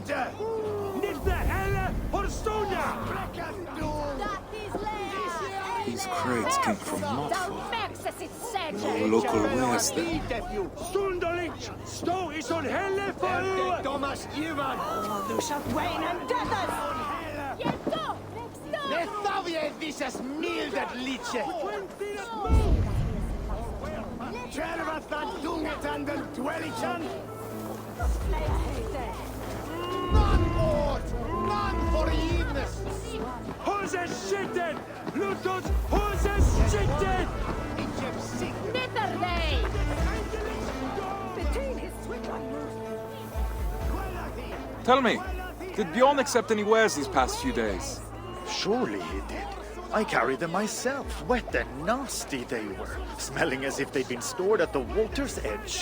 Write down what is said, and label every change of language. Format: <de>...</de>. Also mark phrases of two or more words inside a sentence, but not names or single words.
<en>These crates came from not far. No local wares there. Thomas Ivan! Du shalt Wayne and Deathers! Ne thavje visas mildet litje! Tervatan tungetan den dwellichan! None more! None forgiveness! Hose skitten! Lutos, hose skitten! Between his Swickland Tell me, did Bjorn accept any wares these past few days? Surely he did. I carried them myself. Wet and nasty they were, smelling as if they'd been stored at the water's edge.</en>